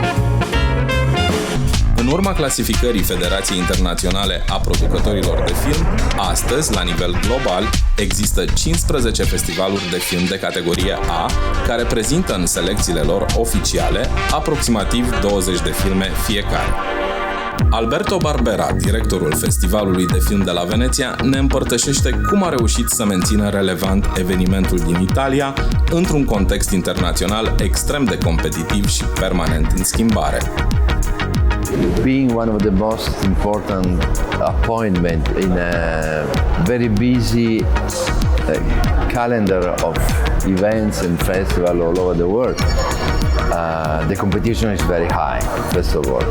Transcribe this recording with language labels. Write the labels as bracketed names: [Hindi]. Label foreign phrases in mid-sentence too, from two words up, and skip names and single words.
[Romanian] În urma clasificării Federației Internaționale a Producătorilor de Film, astăzi, la nivel global, există 15 festivaluri de film de categorie A, care prezintă în selecțiile lor oficiale aproximativ 20 de filme fiecare. Alberto Barbera, directorul Festivalului de Film de la Veneția, ne împărtășește cum a reușit să mențină relevant evenimentul din Italia într-un context internațional extrem de competitiv și permanent în schimbare. [English] Being one of the most important appointment in a very busy calendar of events and festivals all over the world, the competition is very high, first of all.